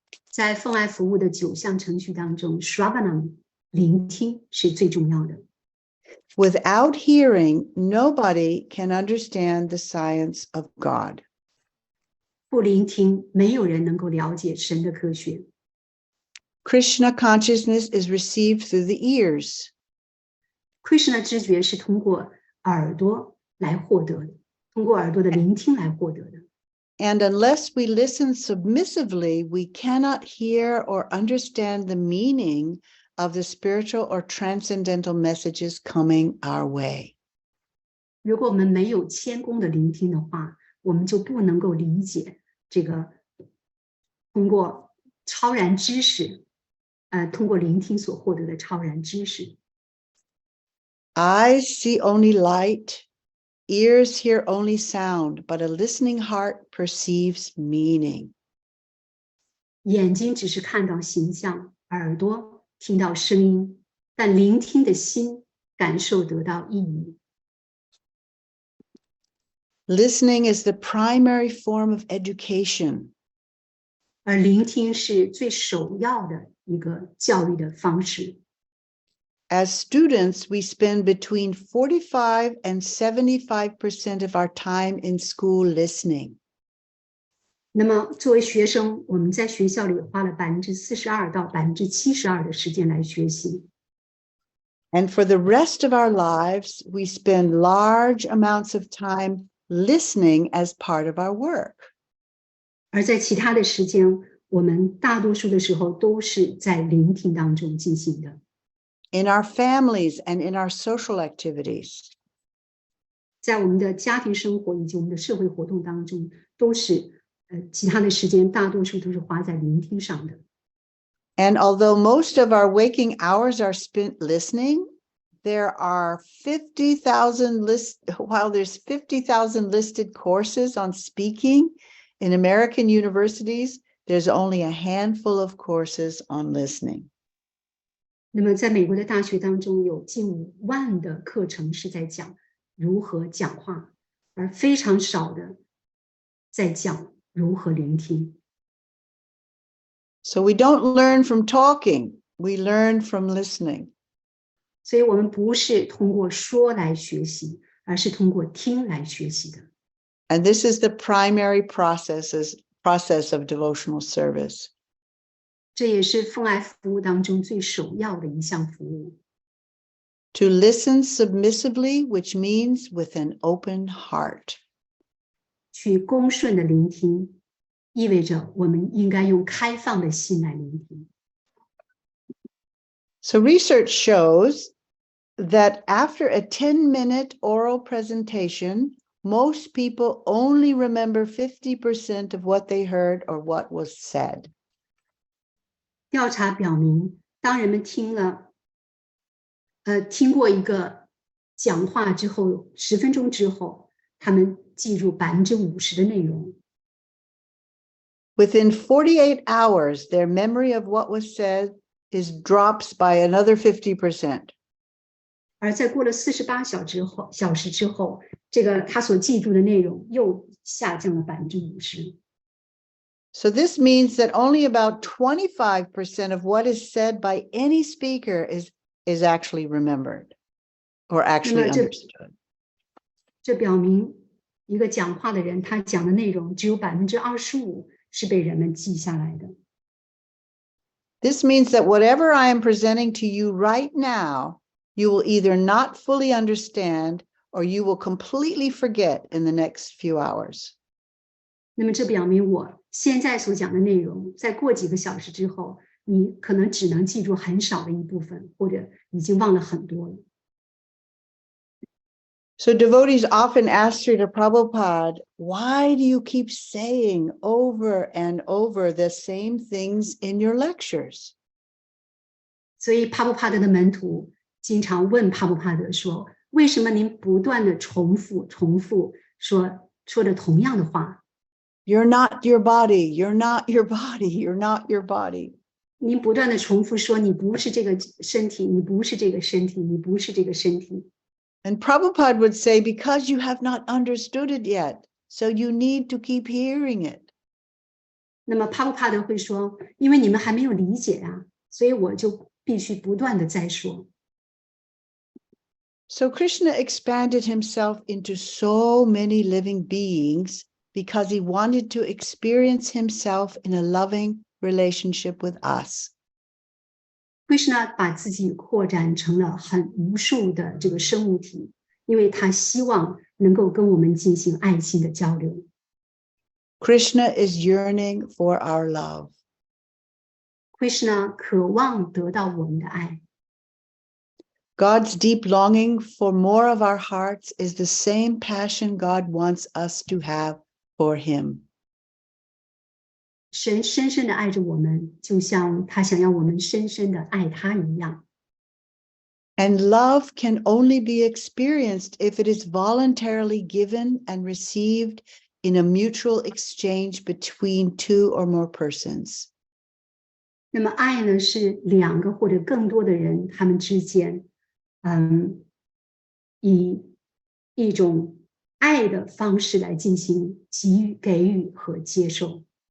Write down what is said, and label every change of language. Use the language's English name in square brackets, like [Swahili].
[Chinese] 在奉爱服务的9项程序当中 ，Shravanam 聆听是最重要的。 [English] Without hearing, nobody can understand the science of God. [Chinese] 不聆听，没有人能够了解神的科学。 [English] Krishna consciousness is received through the ears. [Chinese] Krishna 知觉是通过耳朵来获得的，通过耳朵的聆听来获得的。 [English] And unless we listen submissively, we cannot hear or understand the meaning of the spiritual or transcendental messages coming our way. [Chinese] 如果我们没有谦恭的聆听的话，我们就不能够理解这个通过超然知识，通过聆听所获得的超然知识。 [English] Eyes see only light, ears hear only sound, but a listening heart perceives meaning. [Chinese] 眼睛只是看到形象，耳朵听到声音，但聆听的心感受得到意义。 [English] Listening is the primary form of education. [Chinese] 而聆听是最首要的一个教育的方式。 [English] As students, we spend between 45 and 75% of our time in school listening. [Chinese] 那么作为学生，我们在学校里花了42%到72%的时间来学习。 [English] And for the rest of our lives, we spend large amounts of time listening as part of our work. [Chinese] 而在其他的时间，我们大多数的时候都是在聆听当中进行的。 [English] In our families and in our social activities. [Chinese] 在我们的家庭生活以及我们的社会活动当中，都是其他的时间大多数都是花在聆听上的。 [English] And although most of our waking hours are spent listening, there are 50,000 while there's 50,000 listed courses on speaking in American universities, there's only a handful of courses on listening. [Chinese] 那么在美国的大学当中，有近5万的课程是在讲如何讲话，而非常少的在讲如何聆听。 [English] So we don't learn from talking, we learn from listening. [Chinese] 所以我们不是通过说来学习，而是通过听来学习的。 [English] And this is the primary process of devotional service. [Chinese] 这也是奉爱服务当中最首要的一项服务。 [English] To listen submissively, which means with an open heart. [Chinese] 去恭顺的聆听，意味着我们应该用开放的心来聆听。 [English] So research shows that after a 10-minute oral presentation, most people only remember 50% of what they heard or what was said. [Chinese] 调查表明，当人们听过一个讲话之后，10分钟之后，他们记住50%的内容。 [English] Within 48 hours, their memory of what was said drops by another 50%. [Chinese] 而在过了48小时之后，这个他所记住的内容又下降了50%。 [English] So this means that only about 25% of what is said by any speaker is actually remembered or actually understood. [Chinese] 这表明一个讲话的人，他讲的内容只有25%是被人们记下来的。 [English] This means that whatever I am presenting to you right now, you will either not fully understand or you will completely forget in the next few hours. [Chinese] 那么这表明我现在所讲的内容，在过几个小时之后，你可能只能记住很少的一部分，或者已经忘了很多了。 [English] So devotees often ask Srila Prabhupada, why do you keep saying over and over the same things in your lectures? [Chinese] 所以帕布帕德的门徒经常问帕布帕德说：“为什么您不断的重复说着同样的话？” [English] You're not your body. You're not your body. You're not your body. [Chinese] 您不断的重复说你不是这个身体，你不是这个身体，你不是这个身体。 [English] And Prabhupada would say, because you have not understood it yet, so you need to keep hearing it. [Chinese] 那么帕布帕德会说，因为你们还没有理解啊，所以我就必须不断的在说。 [English] So Krishna expanded himself into so many living beings because he wanted to experience himself in a loving relationship with us. [Chinese] Krishna 把自己扩展成了很无数的这个生物体，因为他希望能够跟我们进行爱情的交流。 [English] Krishna is yearning for our love. [Chinese] Krishna 渴望得到我们的爱。 [English] God's deep longing for more of our hearts is the same passion God wants us to have for him. [Chinese] 神深深的爱着我们，就像他想要我们深深的爱他一样。 [English] And love can only be experienced if it is voluntarily given and received in a mutual exchange between two or more persons. [Chinese] 那么爱呢，是两个或者更多的人他们之间，以一种爱的方式来进行给予和接受。